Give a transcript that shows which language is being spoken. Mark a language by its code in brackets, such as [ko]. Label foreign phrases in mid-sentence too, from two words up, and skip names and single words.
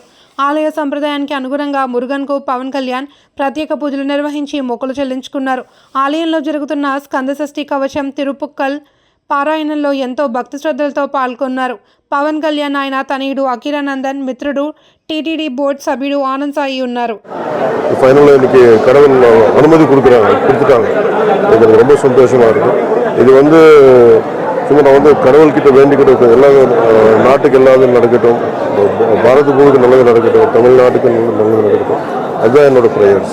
[te] ఆలయ సంప్రదాయానికి అనుగుణంగా మురుగన్కు పవన్ కళ్యాణ్ ప్రత్యేక పూజలు నిర్వహించి మొక్కులు చెల్లించుకున్నారు. ఆలయంలో జరుగుతున్న స్కందషష్ఠి కవచం, తిరుపుక్కల్ పారాయణంలో ఎంతో భక్తి శ్రద్ధలతో పాల్గొన్నారు. పవన్ కళ్యాణ్, ఆయన తనయుడు అఖిరానందన్, మిత్రుడు, టీటీడీ బోర్డు సభ్యుడు ఆనంద్ సాయి ఉన్నారు. [ta] அனுமதி கொடுத்துட்டாங்க. எனக்கு ரொம்ப சந்தோஷமா இருக்கு. இது சும்மா நான் கடவுள்கிட்ட வேண்டிக்கிட்டு எல்லா நாட்டுக்கு எல்லாரும் நடக்கட்டும், பாரத பூமிக்கு நல்லது நடக்கட்டும், தமிழ்நாட்டுக்கு நல்லது நடக்கட்டும், அதுதான் என்னோட ப்ரேயர்ஸ்.